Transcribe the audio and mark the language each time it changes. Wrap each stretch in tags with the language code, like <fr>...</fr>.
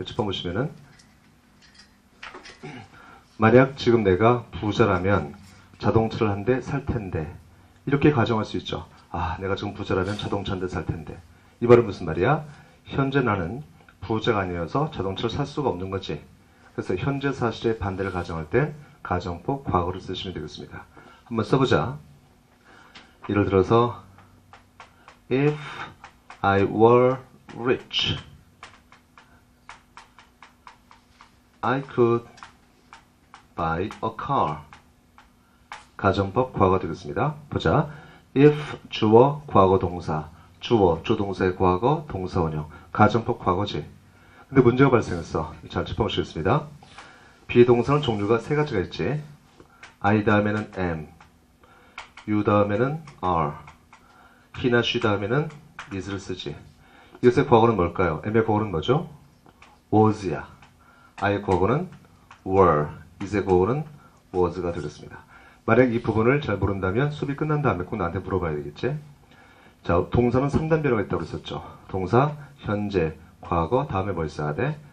<ko>첫 번 보시면은 만약 지금 내가 부자라면 자동차를 한 대 살 텐데 이렇게 가정할 수 있죠. 아, 내가 지금 부자라면 자동차 한 대 살 텐데. 이 말은 무슨 말이야? 현재 나는 부자가 아니어서 자동차를 살 수가 없는 거지. 그래서 현재 사실의 반대를 가정할 땐 가정법 과거를 쓰시면 되겠습니다. 한번 써보자. 예를 들어서</ko> <en>If I were rich, I could buy a car.</en> <ko>가정법 과거 되겠습니다. 보자. If 주어 과거 동사, 주어 조동사의 과거 동사 원형. 가정법 과거지. 근데 문제가 발생했어. 잘 짚어보시겠습니다. 비동사는 종류가 세 가지가 있지. I 다음에는 am, you 다음에는 are, he나 she 다음에는 is를 쓰지. 이것의 과거는 뭘까요? am의 과거는 뭐죠? was야. I의 과거는 were, is의 과거는 was가 되겠습니다. 만약 이 부분을 잘 모른다면 수업이 끝난 다음에 꼭 나한테 물어봐야 되겠지. 자, 동사는 3단변화가 있다고 했었죠. 동사, 현재, 과거, 다음에 뭘 써야 돼?</ko>